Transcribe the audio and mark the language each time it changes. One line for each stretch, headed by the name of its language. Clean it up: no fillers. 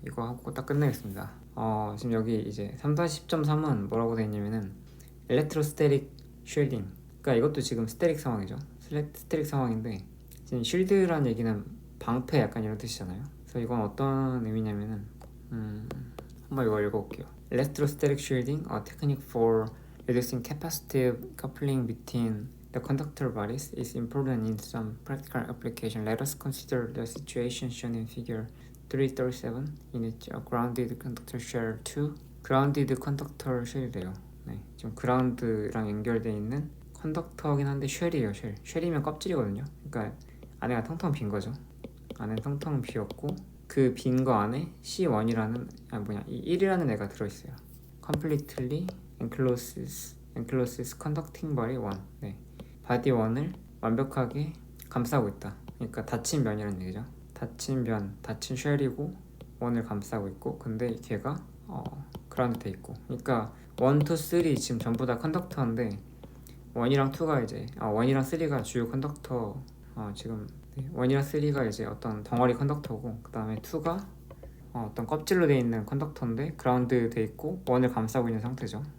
Korean: 이거 하고 딱 끝내겠습니다. 지금 여기 이제 3-10.3은 뭐라고 되어 있냐면은 엘렉트로스태틱 쉴딩, 그러니까 이것도 지금 스태틱 상황이죠. 스태틱 상황인데 지금 쉴드라는 얘기는 방패 약간 이런 뜻이잖아요. 그래서 이건 어떤 의미냐면은 한번 이거 읽어볼게요.
English: Electrostatic shielding, a technique for reducing capacitive coupling between the conductor bodies, is important in some practical application. Let us consider the situation shown in figure 337 in which a grounded conductor shell 2 grounded conductor shell이래요.
Korean: 네, 지금 그라운드랑 연결되어 있는 컨덕터긴 한데 쉘이에요. 쉘이면 껍질이거든요. 그러니까 안에가 텅텅 빈 거죠. 안에 텅텅 비었고 그 빈 거 안에 C1이라는 이 1이라는 애가 들어있어요.
English: Completely encloses conducting body 1.
Korean: 네, 바디 1을 완벽하게 감싸고 있다. 그러니까 닫힌 면이라는 얘기죠. 닫힌 쉘이고 1을 감싸고 있고, 근데 걔가 그라운드 돼 있고, 그러니까 1, 2, 3 지금 전부 다 컨덕터인데 1이랑 2가 이제 1이랑 3가 주요 컨덕터, 지금 1이랑 3가 이제 어떤 덩어리 컨덕터고, 그 다음에 2가 어떤 껍질로 되어 있는 컨덕터인데 그라운드 돼 있고 1을 감싸고 있는 상태죠.